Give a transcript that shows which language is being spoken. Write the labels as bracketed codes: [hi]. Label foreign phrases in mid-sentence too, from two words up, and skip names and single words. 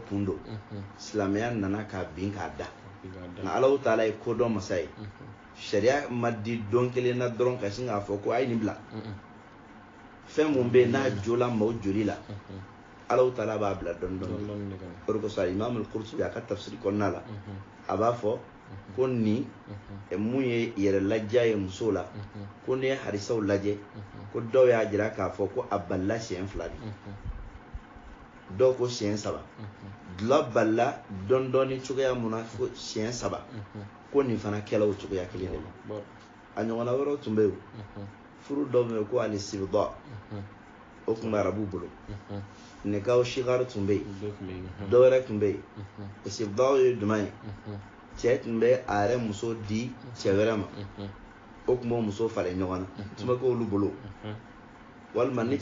[bm] kun don silamɛya nana k'a bin k'a da nka Alahu Taala ye kodɔn masa ye sariya ma di don kelen na dɔrɔn ka sin k'a fɔ ko a ye nin bila fɛn mun bɛ yen n'a jola maaw joli la Alahu Taala b'a bila dɔɔni dɔɔni o de kosɔn Imam al-Qurtubi a ka tafsiri kɔnɔna la a b'a fɔ ko nin mun ye yɛrɛ laja ye muso la ko n'i ye hadisaw lajɛ ko dɔw y'a jira k'a fɔ ko a balila siɲɛ 2 de dɔw ko siɲɛ 3 dulɔ balila dɔɔni dɔɔni cogoya mun na fo siɲɛ 3 ko nin fana kɛla o cogoya kelen de la a ɲɔgɔnna wɛrɛw tun bɛ yen furu dɔw bɛ yen ko al-istibda o tun bɛ arabu bolo nikaw shigar tun bɛ yen dɔw wɛrɛ tun bɛ yen istibda ye jumɛn ye cɛ tun bɛ a yɛrɛ muso di cɛ wɛrɛ ma o tun b'o muso falen ɲɔgɔn na tun bɛ k'olu bolo walima ni